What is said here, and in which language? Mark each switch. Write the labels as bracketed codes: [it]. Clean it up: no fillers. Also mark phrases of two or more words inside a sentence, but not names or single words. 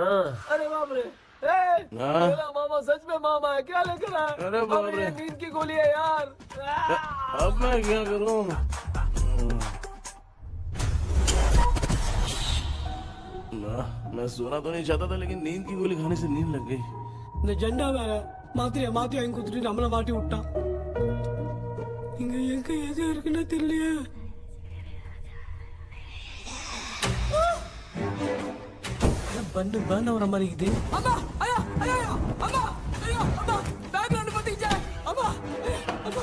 [hi] अरे बाप रे, मेरा मामा सच में मामा है, क्या लेकर आया? अरे बाप रे, ये नींद की गोली है यार। अब मैं क्या करूँ? मैं सोना तो नहीं चाहता था, लेकिन नींद की गोली खाने से नींद लग गई। [ta] நிஜண்டா வேற மாத்திரையா மாத்தி வாங்கி கொடுத்துட்டு நம்மள மாட்டி விட்டான். இங்க எங்க எது இருக்குன்னு தெரியலையே. பண்டு பர்ன் ஆகுற மாதிரி இருக்குது. அம்மா ஐயா ஐயா அம்மா ஐயா அம்மா பேக்ல வந்து பத்திச்சே அம்மா அம்மா.